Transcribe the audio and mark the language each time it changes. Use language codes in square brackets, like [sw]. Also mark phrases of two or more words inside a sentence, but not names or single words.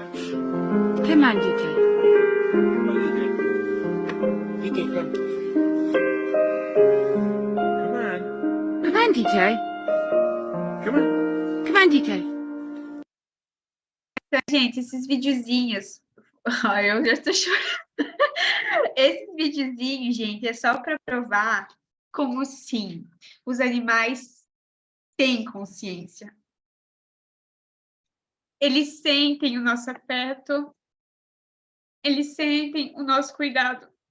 [en] Come on, DJ. DJ, come. Come on, DJ. Come on. Come on, DJ. [pt] Então, gente, esses videozinhos... Ai, eu já estou chorando. Esses videozinhos, gente, é só para provar como, sim, os animais têm consciência. Eles sentem o nosso afeto, eles sentem o nosso cuidado.